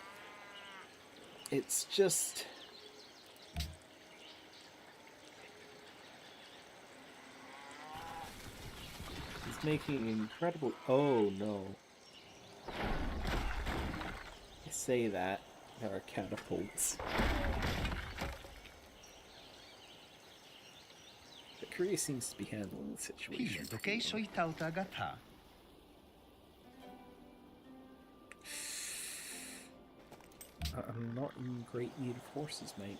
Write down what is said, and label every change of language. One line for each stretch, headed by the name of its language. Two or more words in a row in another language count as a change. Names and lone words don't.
English: It's just... he's making incredible... Oh, no. I say that. There are catapults. But Korea seems to be handling the situation. Pile dokej soi tauta gata. I'm not in great need of horses, mate.